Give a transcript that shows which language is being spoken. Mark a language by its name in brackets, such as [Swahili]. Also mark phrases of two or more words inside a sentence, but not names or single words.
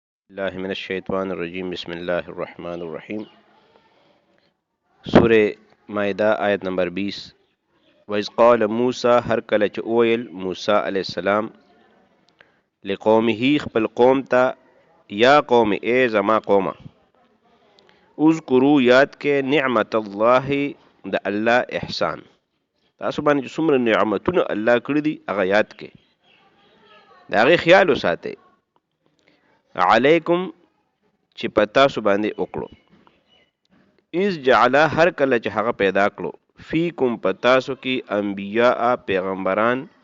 [Arabic] اللہ من الشیطان الرجیم بسم اللہ الرحمن الرحیم سورہ مائدہ آیت نمبر 20 وَإِذْ قَالَ مُوسَى [Pashto] هر کله چې اویل [Arabic] موسی علیہ السلام [Pashto] لقومه خپل قوم ته [Arabic] یا قوم [Pashto] ای زما قومه اذکروا یاد کې [Arabic] نعمت الله [Pashto] د الله احسان تاسو باندې چې څومره نعمتونه الله کړی دي هغه یاد کې د هغې خیال وساتئ علیکم چې په تاسو باندې وکړو [Arabic] اذ جعل [Pashto] هر کله چې هغه پیدا کړو فیکم په تاسو کې انبیاء پیغمبران